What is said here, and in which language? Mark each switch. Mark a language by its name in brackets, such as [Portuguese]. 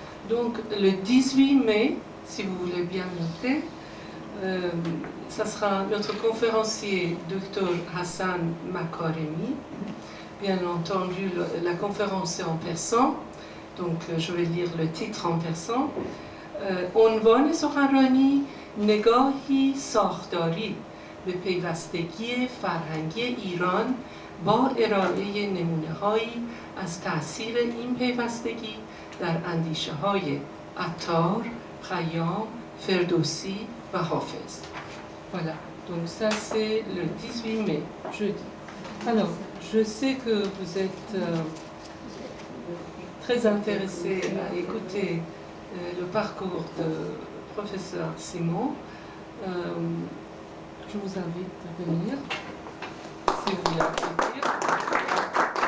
[French] Donc le 18 mai, si vous voulez bien noter, ça sera notre conférencier, Dr Hassan Makaremi. Bien entendu, la conférence est en persan, donc je vais lire le titre en persan. [Persian] عنوان سخنرانی نگاهی ساختاری به پیوستگی فرهنگی ایران با ارائه نمونه‌هایی از تأثیر این پیوستگی در اندیشه‌های عطار، خیام، فردوسی و حافظ. [French] Voilà, donc ça c'est le 18 mai, jeudi. Alors, je sais que vous êtes très intéressés à écouter le parcours de professeur Simon. Je vous invite à venir, si vous voulez applaudir.